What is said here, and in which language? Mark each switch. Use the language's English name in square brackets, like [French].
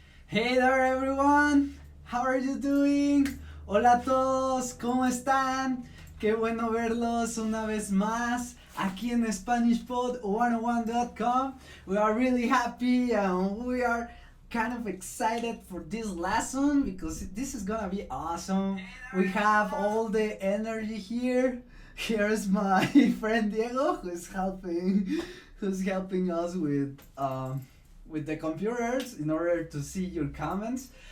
[English] Hey there everyone, how are you doing? [Spanish] Hola a todos, ¿cómo están? Qué bueno verlos una vez más aquí en SpanishPod101.com. [English] We are really happy and we are kind of excited for this lesson because this is gonna be awesome. We have all the energy here. Here's my friend Diego who's helping us with the computers in order to see your comments.